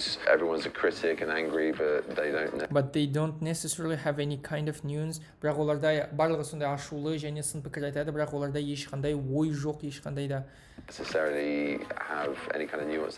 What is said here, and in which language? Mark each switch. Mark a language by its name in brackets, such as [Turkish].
[English] Everyone's a critic and angry, but they don't necessarily have any kind of nuance. [Kazakh] Бірақ оларда барлығы сондай ашулы және сын пікір айтады, бірақ оларда ешқандай ой жоқ, ешқандай да. [English] Necessarily have any kind of nuance.